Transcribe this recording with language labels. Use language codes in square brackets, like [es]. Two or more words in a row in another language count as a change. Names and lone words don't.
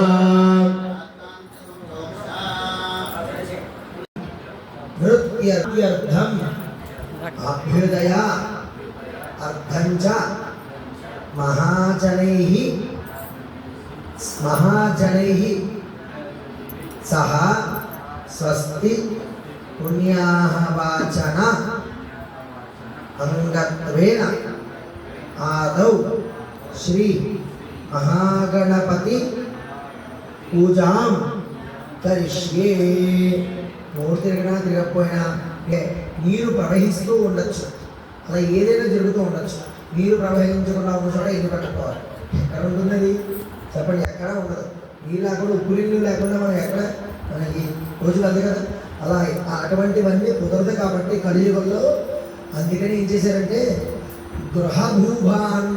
[sa] नृत्यर्थम् अभ्युदय अर्धञ्च महाजनैः सह स्वस्ति पुण्याः वाचन अंगत्वेन आदौ श्री महागणपति पूजां [te] करिष्ये మూర్తి తిరిగినా తిరగకపోయినా నీరు ప్రవహిస్తూ ఉండొచ్చు అలా ఏదైనా జరుగుతూ ఉండొచ్చు నీరు ప్రవహించకుండా ఉన్న చోట ఇల్లు కట్టుకోవాలి ఎక్కడ ఉంటున్నది చెప్పండి ఎక్కడ ఉండదు నీళ్ళు లేకుండా ఉప్పు నీళ్ళు లేకుండా మనం ఎక్కడ మనకి రోజులు అంతే కదా అలా అటువంటివన్నీ కుదరదు కాబట్టి కలియుగంలో అందుకని ఏం చేశారంటే గృహభూభాండ